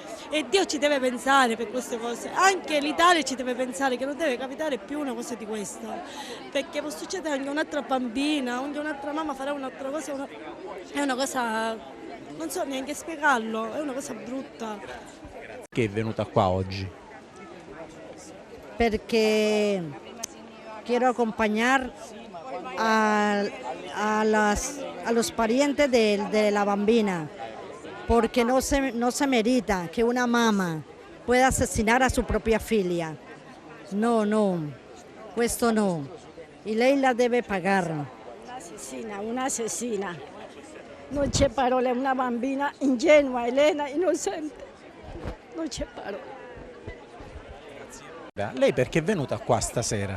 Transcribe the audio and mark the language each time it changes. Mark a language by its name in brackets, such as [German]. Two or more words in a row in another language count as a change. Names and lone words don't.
[Italian] E Dio ci deve pensare per queste cose, anche l'Italia ci deve pensare che non deve capitare più una cosa di questa, perché può succedere anche un'altra bambina, anche un'altra mamma farà un'altra cosa, è una cosa, non so neanche spiegarlo, è una cosa brutta. Che è venuta qua oggi? [Spanish] Perché quiero acompañar a los parientes de la bambina, porque no se merita que una mamá pueda asesinar a su propia figlia. [Italian] No, questo no. Y lei la deve pagare. Un'assassina. Non c'è parole, una bambina ingenua, Elena, innocente. Non c'è parole. Lei perché è venuta qua stasera?